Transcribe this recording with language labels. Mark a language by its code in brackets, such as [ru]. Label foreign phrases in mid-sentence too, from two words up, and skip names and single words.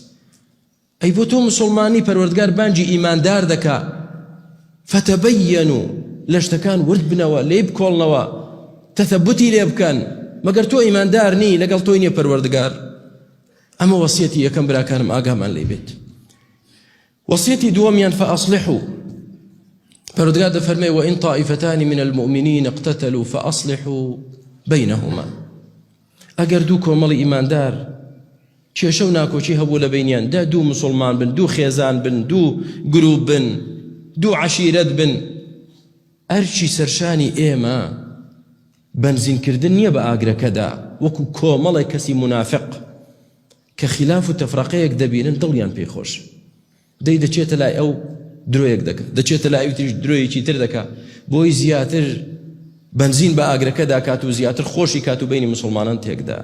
[ckb] ئەی بۆ تۆ مسڵمانی پەروەردگار بانگی ئیماندار دەکا، فتەبەینوا لە شتەکان ورد بنەوە، لێ بکۆڵنەوە، تەثەبوتی لێ بکەن، مەگەر تۆ ئیماندار نی لەگەڵ تۆی نییە پەروەردگار. ئەمە وەسیەتی یەکەم براکانم، ئاگامان لێ بێت. وەسیەتی دووەمیان فەئەصلحوا، پەروەردگار دەفەرمێ [ar] وئین طائفتان من المؤمنین اقتتلوا فأصلحوا بینهما. [ckb] ئەگەر دوو کۆمەڵی ئیماندار کێشە و ناکۆچی هەبوو لە بینیاندا، دوو مسلمان بن، دوو خێزان بن، دوو گروپ بن، دوو عەشیرەت بن، ئەرچی سەرشانی ئێمە بەنزینکردن نییە بە ئاگرەکەدا، وەکو کۆمەڵی کەسی منافق کە خلاف و تەفرەقەیەک دەبینن دڵیان پێی خۆش، دەی دەچێتە لای ئەو درۆیەک دەکات، دەچێتە لای ئەوتریش درۆیەکی تر دەکات، بۆی زیاتر بنزین بە ئاگرەکەدا کات و زیاتر خۆشی کات و بینی مسلمانان تێکدا.